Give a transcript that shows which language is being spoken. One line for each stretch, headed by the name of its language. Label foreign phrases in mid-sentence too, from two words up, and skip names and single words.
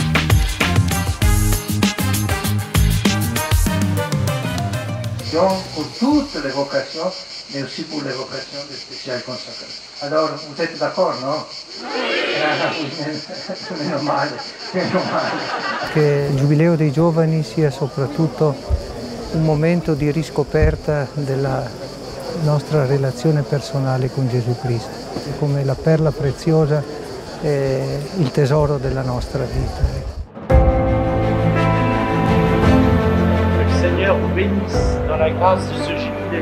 French: Jean toutes les vocations, mais aussi pour les vocations de spéciales consacrées. Alors, vous êtes d'accord, non?
Italian: Meno male, meno male. Che il Giubileo dei Giovani sia soprattutto un momento di riscoperta della nostra relazione personale con Gesù Cristo, come la perla preziosa e il tesoro della nostra vita.
French: Que le Seigneur vous bénisse dans la grâce de ce jubilé.